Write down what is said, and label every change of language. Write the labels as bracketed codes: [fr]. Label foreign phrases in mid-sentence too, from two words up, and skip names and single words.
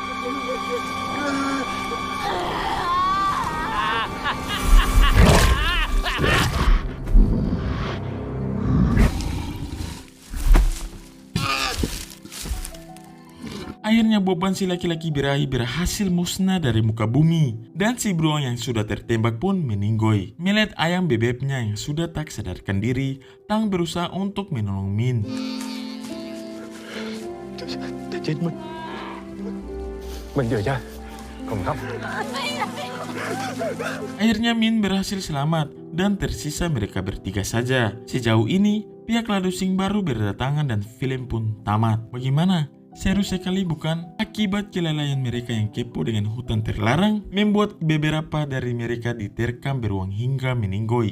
[id] akhirnya Boban si laki-laki birahi berhasil musnah dari muka bumi. Dan si beruang yang sudah tertembak pun meninggoy. Melihat ayam bebeknya yang sudah tak sadarkan diri, Tang berusaha untuk menolong Min. [vi] Chết mất. Mình vừa chưa? Không khóc. [id] Akhirnya Min berhasil selamat dan tersisa mereka bertiga saja. Sejauh ini, pihak Ladusing baru berdatangan dan film pun tamat. Bagaimana? Seru sekali bukan? Akibat kelalaian mereka yang kepo dengan hutan terlarang, membuat beberapa dari mereka diterkam beruang hingga meninggoy.